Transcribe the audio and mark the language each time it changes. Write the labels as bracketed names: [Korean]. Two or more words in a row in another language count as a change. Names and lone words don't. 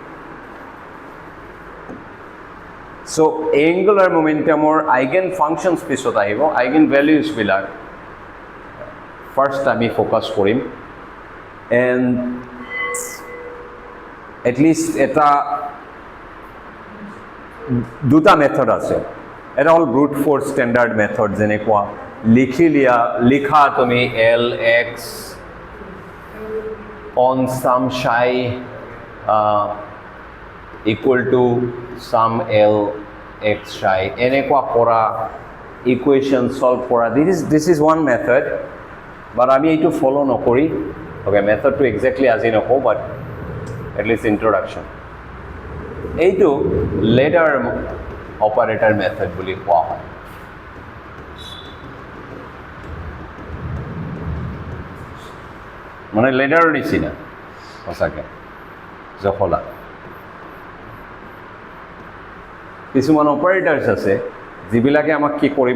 [Assamese] চ' এংগুলাৰ মোমেণ্টামৰ [English] eigen functions [Assamese] পিছত আহিব আইগেন ভেলিউজবিলাক ফাৰ্ষ্ট আমি ফ'কাছ কৰিম এণ্ড এটলিষ্ট এটা দুটা মেথড আছে এটা হ'ল [English] brute force standard method [Assamese] যেনেকুৱা লিখা তুমি Lx [English] on some psi equal to some L x shy [Assamese] এনেকুৱা কৰা ইকুৱেশ্যন সলভ কৰা [English] this is one method but [Assamese] আমি এইটো ফলো নকৰি ওকে মেথডটো এক্স্যাক্টলি আজি নকওঁ বাট [English] at least introduction [Assamese] এইটো [English] ladder operator method [Assamese] বুলি কোৱা হয় মানে ladder নিচিনা সঁচাকে জখলা কিছুমান অপাৰেটৰ্ছ আছে যিবিলাকে আমাক কি কৰিব